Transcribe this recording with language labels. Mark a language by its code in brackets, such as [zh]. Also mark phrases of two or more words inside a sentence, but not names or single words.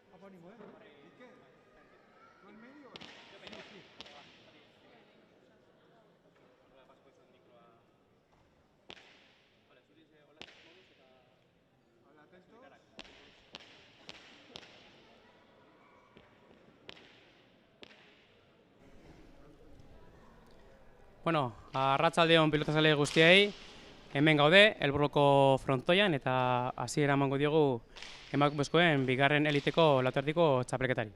[es] ánimo, ¿eh? ¿Y qué? ¿Tú en medio? Sí, sí. Vale, atentos. [eu] Bueno, arratsaldeon pilotazale guztiei, hemen gaude, Elburroko frontoian eta hasiera emango diogu emakumezkoen bigarren eliteko lauterdiko txapelketari.